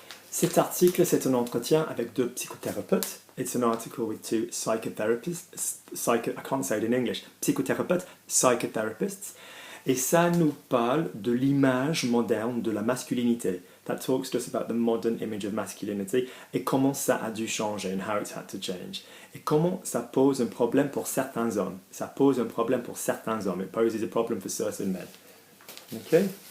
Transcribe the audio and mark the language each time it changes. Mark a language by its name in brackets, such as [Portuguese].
[French] Cet article, c'est un entretien avec deux psychothérapeutes. [English] It's an article with two psychotherapists. I can't say it in English. Psychothérapeutes, psychotherapists. [French] Et ça nous parle de l'image moderne de la masculinité. [English] That talks to us about the modern image of masculinity [French] et comment ça a dû changer [English] and how it's had to change. [French] Et comment ça pose un problème pour certains hommes. [English] It poses a problem for certain men. Okay?